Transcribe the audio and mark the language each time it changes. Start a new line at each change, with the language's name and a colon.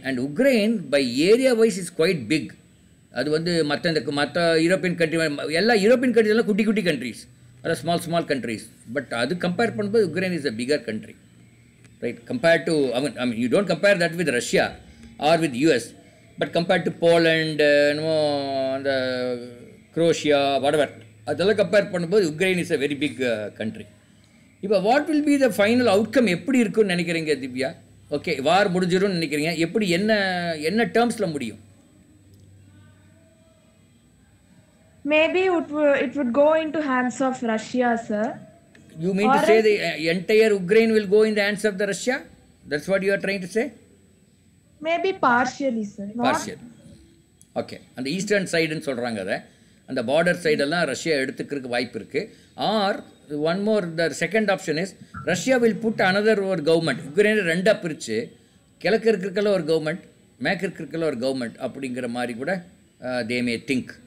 English: And Ukraine by area wise is quite big.
Tamil: அது வந்து மற்ற யூரோப்பியன் கண்ட்ரி, எல்லா யூரோப்பியன் கண்ட்ரிஸ் குட்டி குட்டி கண்ட்ரிஸ், அதாவது ஸ்மால் கண்ட்ரிஸ்.
English: But அது compare பண்ணும்போது Ukraine is a bigger country, right? Compared to, I mean, you don't compare that with Russia or with US, but compared to Poland,
Tamil: என்னமோ அந்த
English: Croatia, whatever,
Tamil: அதெல்லாம் compare பண்ணும்போது
English: Ukraine is a very big country.
Tamil: இப்போ
English: what will be the final outcome
Tamil: எப்படி இருக்குன்னு நினைக்கிறீங்க Divya? Okay, வார் முடிஞ்சிடும்னு நினைக்கிறீங்க. எப்படி என்ன டேர்ம்ஸில் முடியும்?
English: Maybe it would go into hands of Russia, sir. You mean to say the entire Ukraine will go in the hands of the Russia? That's what you are trying to say? Maybe partially sir. Partial.
Tamil: Okay, அந்த eastern சைடுன்னு சொல்கிறாங்க. அதை அந்த border சைடெல்லாம் Russia எடுத்துக்கிறதுக்கு வாய்ப்பு இருக்குது.
English: Or one more, the second option is Russia will put another ஒரு government.
Tamil: யுக்ரைனை ரெண்டாக பிரித்து கிழக்கு இருக்கிறதுக்கெல்லாம் ஒரு கவர்மெண்ட், மேற்கு இருக்கிறதுக்கெல்லாம் ஒரு கவர்மெண்ட் அப்படிங்கிற மாதிரி கூட
English: They may think.